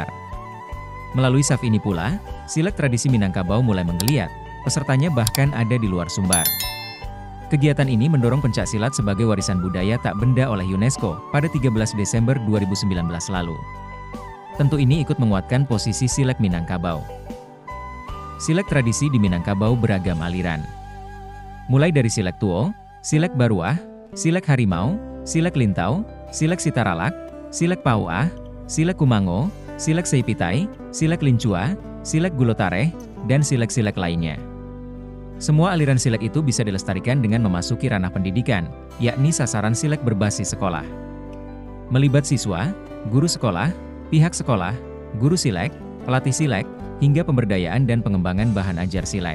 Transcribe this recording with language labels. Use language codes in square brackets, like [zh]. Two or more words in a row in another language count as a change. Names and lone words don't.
[id] Melalui SAF ini pula, silek tradisi Minangkabau mulai menggeliat, pesertanya bahkan ada di luar Sumbar. Kegiatan ini mendorong pencaksilat sebagai warisan budaya tak benda oleh UNESCO pada 13 Desember 2019 lalu. Tentu ini ikut menguatkan posisi silek Minangkabau. Silek tradisi di Minangkabau beragam aliran. Mulai dari silek tuo, silek baruah, silek harimau, silek lintau, silek sitaralak, silek pauah, silek kumango, silek seipitai, silek lincua, silek gulotareh, dan silek-silek lainnya. Semua aliran silek itu bisa dilestarikan dengan memasuki ranah pendidikan, yakni sasaran silek berbasis sekolah. Melibat siswa, guru sekolah, pihak sekolah, guru silek, pelatih silek, hingga pemberdayaan dan pengembangan bahan ajar silek.